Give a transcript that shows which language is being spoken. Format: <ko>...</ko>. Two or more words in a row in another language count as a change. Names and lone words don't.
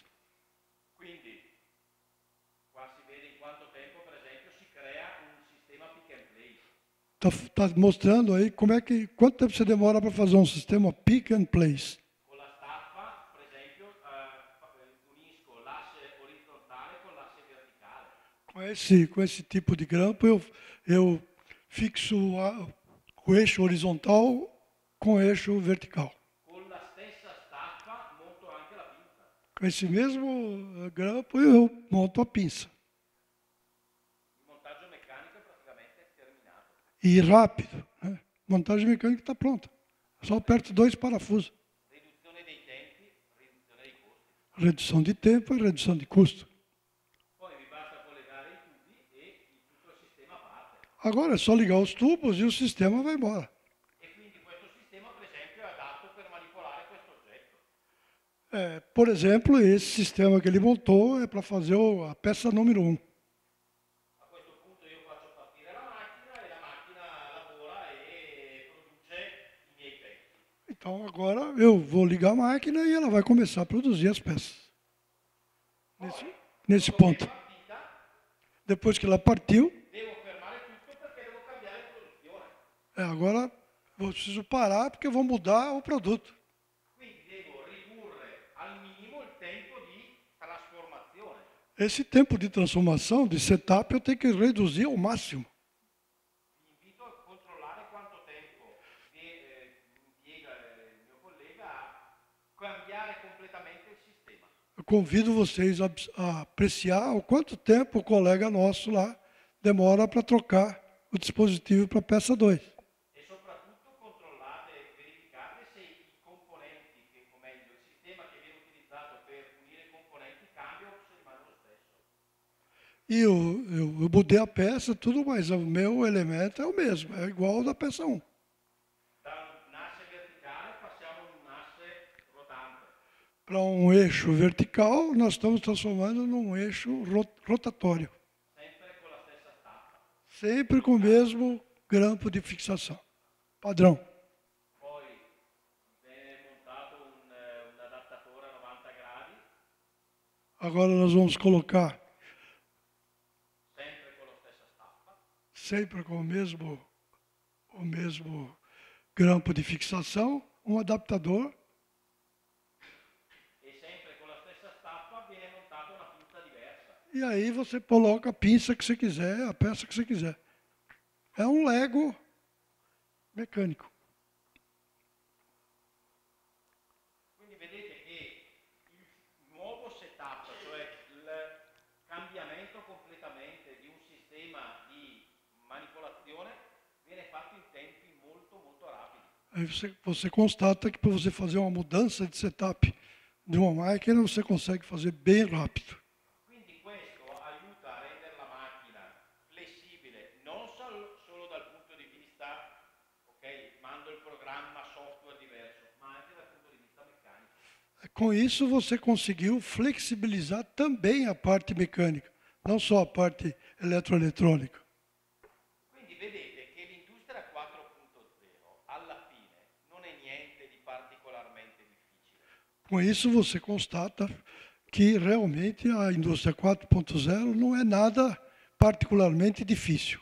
<it>Quindi qua si vede in quanto tempo per esempio si crea un sistema</it> <en>pick and place.</en> <pt>Tá mostrando aí quanto tempo você demora para fazer um sistema</pt> <en>pick and place.</en> <it>Con la staffa, per esempio, unisco l'asse orizzontale con l'asse verticale.</it> <pt>Com esse tipo de grampo eu fixo o eixo horizontal com o eixo vertical.</pt> <it>Con la stessa staffa monto anche la pinza.</it> <pt>Com esse mesmo grampo eu monto a pinça.</pt> <it>Il montaggio meccanico è praticamente terminato.</it> <pt>E rápido. Né? Montagem mecânica está pronta. Só aperto 2 parafusos.</pt> <it>Riduzione dei tempi, riduzione dei costi.</it> <pt>Redução de tempo e redução de custo.</pt> <it>Poi mi basta collegare i tubi e tutto il sistema parte.</it> <pt>Agora é só ligar os tubos e o sistema vai embora.</pt> <it>E quindi questo sistema, per esempio, è adatto per manipolare questo oggetto.</it> <pt>Por exemplo, esse sistema que ele montou é para fazer a peça número 1.</pt> <it>A questo punto io faccio partire la macchina e la macchina lavora e produce i miei pezzi.</it> <pt>Então agora eu vou ligar a máquina e ela vai começar a produzir as peças. Nesse ponto.</pt> <it>Partita,</it> <pt>Depois que ela partiu,</pt> <it>devo fermare tutto perché devo cambiare produzione.</it> <pt>agora eu preciso parar porque eu vou mudar o produto.</pt> <it>Quindi devo ridurre al minimo il tempo di trasformazione.</it> <pt>Esse tempo de transformação, de setup, eu tenho que reduzir ao máximo.</pt> <it>Vi invito a controllare quanto tempo impiega il mio collega</it> <pt>convido vocês a apreciar o quanto tempo o colega nosso lá demora para trocar o dispositivo para a peça 2.</pt> <it>E soprattutto controllate e verificate se i componenti, o meglio, il sistema che viene utilizzato per unire i componenti cambia o se rimane lo stesso.</it> <pt>E eu mudei a peça, tudo, mas o meu elemento é o mesmo, é igual ao da peça 1.</pt> <it>Da un asse verticale passiamo a un asse rotante.</it> <pt>Para um eixo vertical, nós estamos transformando num eixo rotatório.</pt> <it>Sempre con la stessa staffa.</it> <pt>Sempre com o mesmo grampo de fixação. Padrão.</pt> <it>Poi viene montato un adattatore a 90 gradi,</it> <pt>Agora nós vamos colocar,</pt> <it>sempre con la stessa staffa.</it> <pt>sempre com o mesmo grampo de fixação, um adaptador.</pt> <it>E sempre con la stessa staffa viene montata una punta diversa.</it> <pt>E aí você coloca a pinça que você quiser, a peça que você quiser. É um Lego mecânico.</pt> <it>Quindi vedete che il nuovo setup, cioè il cambiamento completamente di un sistema di manipolazione, viene fatto in tempi molto molto rapidi.</it> <pt>Aí você constata que para você fazer uma mudança de setup de uma máquina, você consegue fazer bem rápido.</pt> <it>Quindi questo aiuta a rendere la macchina flessibile non solo dal punto di vista, ok, mando il programma software diverso, ma anche dal punto di vista meccanico.</it> <pt>Com isso, você conseguiu flexibilizar também a parte mecânica, não só a parte eletroeletrônica.</pt> <it>Quindi vedete che l'industria 4.0 alla fine non è niente di particolarmente difficile.</it> <pt>Com isso, você constata que realmente a indústria 4.0 não é nada particularmente difícil.</pt>